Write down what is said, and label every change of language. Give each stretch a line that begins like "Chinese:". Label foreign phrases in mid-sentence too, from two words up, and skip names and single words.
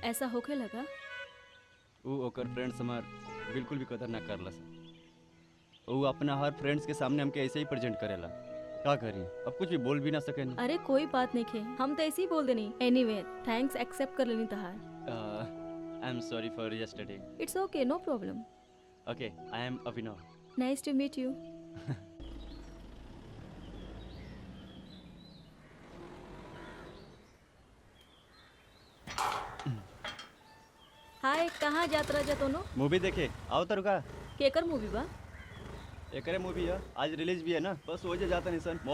Bhojpuri: ऐसा होखे लगा? वो ओकर फ्रेंड्स हमार बिल्कुल भी कदर ना करला सा। वो अपना हर फ्रेंड्स के सामने हमके ऐसे ही प्रेजेंट करेला। का करी, अब कुछ भी बोल भी ना सके। अरे कोई बात नहीं खे, हम तो ऐसे ही बोल देनी। एनीवे, थैंक्स एक्सेप्ट कर लेनी तहार।
English: I am sorry for yesterday. It's okay, no problem. Okay, I am अभिनव। Nice to meet you. Hi,
Bhojpuri: कहाँ जात रह जा दोनों? मूवी देखे आओ तो रुका। केकर मूवी बा? एकरे मूवी है, आज रिलीज भी है ना, बस हो जाता नहीं सन।